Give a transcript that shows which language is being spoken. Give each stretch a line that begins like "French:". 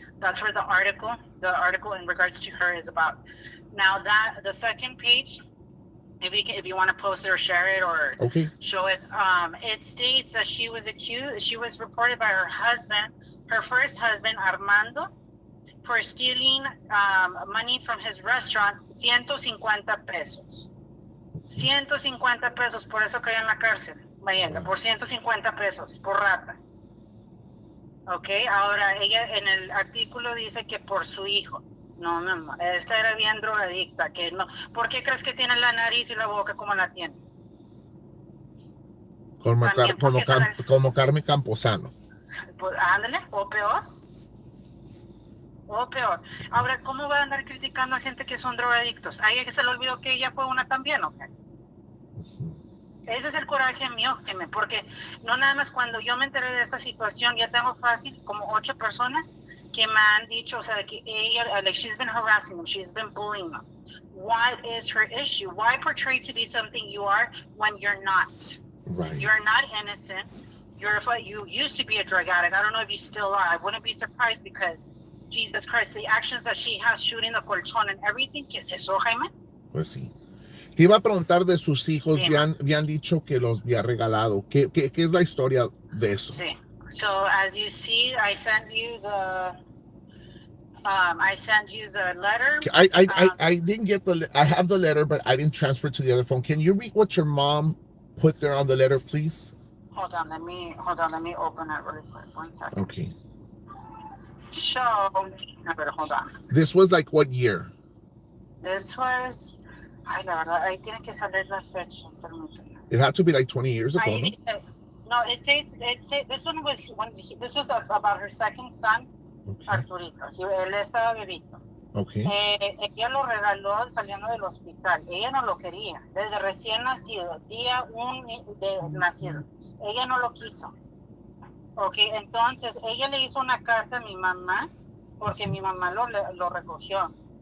English: That's where the article in regards to her is about. Now the second page, if you want to post it or share it or show it, it states that she was reported by her first husband, Armando, for stealing money from his restaurant, 150 pesos.
Spanish: 150 pesos, por eso cayó en la cárcel, Mayela, por 150 pesos, por rata. Ok, ahora ella en el artículo dice que por su hijo. No, mi amor, esta era bien drogadicta, que no. ¿Por qué crees que tiene la nariz y la boca como la tiene? Como Carmen Camposano. Pues ándale, o peor. Ahora, ¿cómo va a andar criticando a gente que son drogadictos? A ella que se le olvidó que ella fue una también, ¿ok? Ese es el coraje mío, porque no nada más cuando yo me enteré de esta situación, ya tengo fácil como 8 personas que me han dicho, o sea, que ella,
English: like, she's been harassing them, she's been bullying them. What is her issue? Why portray to be something you are when you're not? Right. You're not innocent. You used to be a drug addict. I don't know if you still are. I wouldn't be surprised because, Jesus Christ, the actions that she has shooting the colchón and everything,
Spanish: ¿qué es eso, Jaime? Pues sí. Te iba a preguntar de sus hijos, habían dicho que los había regalado. ¿Qué es la historia de eso? Sí.
English: So, as you see, I sent you I send you the letter. I didn't get I have the letter, but I didn't transfer it to the other phone. Can you read what your mom put there on the letter, please? Let me open it really quick. 1 second. Okay. So,
Spanish: a ver,
English: hold on. This was like what year? This was,
Spanish: ay, la verdad, ahí tiene que salir la fecha. Permíteme.
English: It had to be like 20 years ago, no? No, it says, this one was, this was about her second son, okay.
Spanish: Arturito. Él estaba bebito.
English: Okay.
Spanish: Ella lo regaló saliendo del hospital. Ella no lo quería. Desde recién nacido, día 1 de nacido. Ella no lo quiso. Ok, entonces ella le hizo una carta a mi mamá porque mi mamá lo recogió.